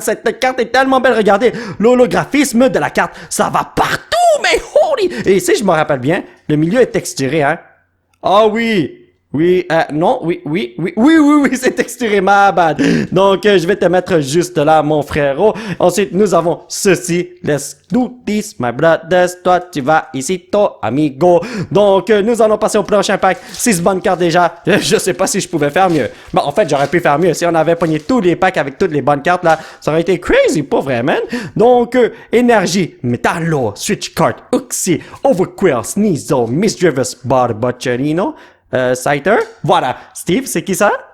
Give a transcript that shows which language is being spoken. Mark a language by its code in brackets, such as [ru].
[fr] Cette carte est tellement belle. Regardez, l'holographisme de la carte. Ça va partout, mais holy! Et si je me rappelle bien, le milieu est texturé, hein? Ah oui! Oui, non, oui, c'est texturé, ma bad. Donc, je vais te mettre juste là, mon frérot. Ensuite, nous avons ceci. [en] Let's do this, my brothers. [fr] Toi, tu vas ici, toi, amigo. Donc, nous allons passer au prochain pack. 6 bonnes cartes déjà. Je sais pas si je pouvais faire mieux. Bon, en fait, j'aurais pu faire mieux. Si on avait pogné tous les packs avec toutes les bonnes cartes, là, ça aurait été crazy, pas vrai, man. Donc, énergie, Metallo, Switch Card, Uxie, Overquill, Sneasel, Misdreavus, Butcherino. Scyther. Voilà. Steve, c'est qui ça?